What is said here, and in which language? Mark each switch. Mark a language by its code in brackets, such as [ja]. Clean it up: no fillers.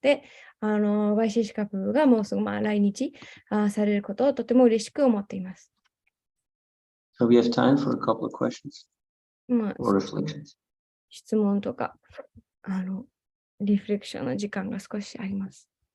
[ja] で、バイシーシカプがもうすぐ来日されることをとても嬉しく思っています。 [en] So we have time for a couple of questions or reflections. [ja] 質問とか、リフレクションの時間が少しあります。